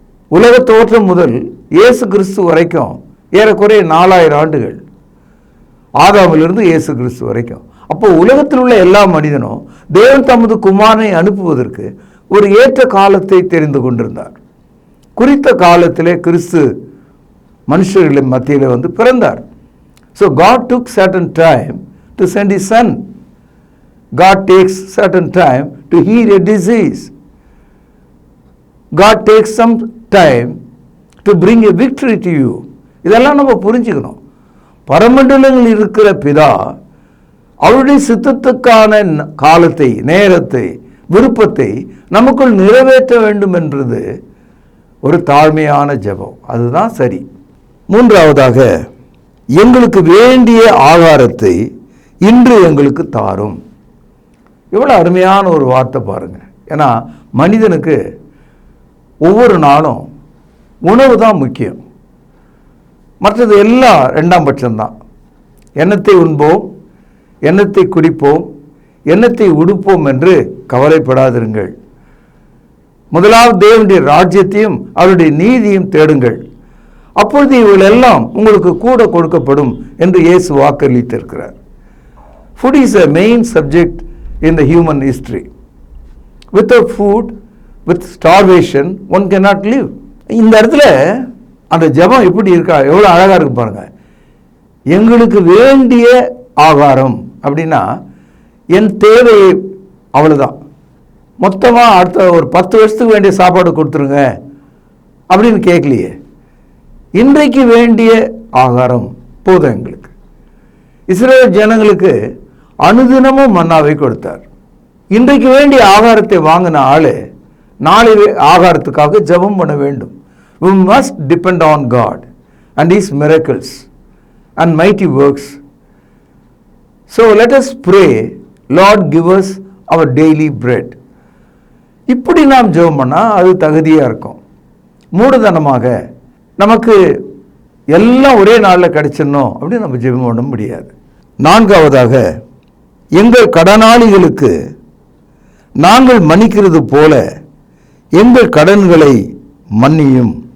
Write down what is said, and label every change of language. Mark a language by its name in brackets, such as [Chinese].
[Tamil] உலக தோற்றம் முதல் இயேசு கிறிஸ்து வரைக்கும் ஏறக்குறைய 4000 ஆண்டுகள், ஆதாமிலிருந்து இயேசு கிறிஸ்து வரைக்கும். அப்போ உலகத்தில் உள்ள எல்லா மனிதனும் தேவன் தமது குமாரனை அனுப்புவதற்கு ஒரு ஏற்ற காலத்தை தெரிந்து கொண்டிருந்தார். குறித்த காலத்திலே கிறிஸ்து மனுஷர்களின் மத்தியில் பிறந்தார். [English] So God took certain time to send his son. God takes certain time to heal a disease. God takes some time to bring a victory to you. [Tamil] இதெல்லாம் நம்ம புரிஞ்சுக்கணும். பரமண்டலங்களில் இருக்கிற பிதா அவருடைய சித்தத்துக்கான காலத்தை, நேரத்தை, விருப்பத்தை நமக்குள் நிறைவேற்ற வேண்டும் என்றது ஒரு தாழ்மையான ஜெபம். அதுதான் சரி. மூன்றாவதாக, எங்களுக்கு வேண்டிய ஆகாரத்தை இன்று எங்களுக்கு தாரும். எவ்வளோ அருமையான ஒரு வார்த்தை பாருங்க. ஏன்னா மனிதனுக்கு ஒவ்வொரு நாளும் உணவு தான் முக்கியம், மற்றது எல்லாம் ரெண்டாம் பட்சம்தான். எண்ணத்தை உண்போம், எண்ணத்தை குடிப்போம், எண்ணத்தை உடுப்போம் என்று கவலைப்படாதிருங்கள். முதலாவது தேவனுடைய ராஜ்யத்தையும் அவருடைய நீதியும் தேடுங்கள், அப்பொழுது இவர்கள் எல்லாம் உங்களுக்கு கூட கொடுக்கப்படும் என்று இயேசு வாக்களித்திருக்கிறார். [English] Food is a main subject in the human history. Without food, with starvation, one cannot live. [Tamil] இந்த இடத்துல அந்த ஜெபம் எப்படி இருக்கா, எவ்வளோ அழகாக இருக்கு பாருங்க. எங்களுக்கு வேண்டிய ஆகாரம் அப்படின்னா என் தேவையை, அவ்வளோதான். மொத்தமாக அடுத்த ஒரு 10 வருஷத்துக்கு வேண்டிய சாப்பாடு கொடுத்துருங்க அப்படின்னு கேட்கலையே. இன்றைக்கு வேண்டிய ஆகாரம் போதும் எங்களுக்கு. இஸ்ரவேல் ஜனங்களுக்கு அனுதினமும் மன்னாவை கொடுத்தார். இன்றைக்கு வேண்டிய ஆகாரத்தை வாங்கின ஆளு நாளை ஆகாரத்துக்காக ஜெபம் பண்ண வேண்டும். [English] We must depend on God and His miracles and mighty works. So let us pray, Lord give us our daily bread. [Tamil] இப்படி நாம் ஜெபம் பண்ணால் அது தகுதியாக இருக்கும். மூடதனமாக நமக்கு எல்லாம் ஒரே நாளில் கிடைச்சிடணும் அப்படின்னு நம்ம ஜெபம் பண்ண முடியாது. நான்காவதாக, எங்கள் கடனாளிகளுக்கு நாங்கள் மன்னிக்கிறது போல எங்கள் கடன்களை மன்னியும்.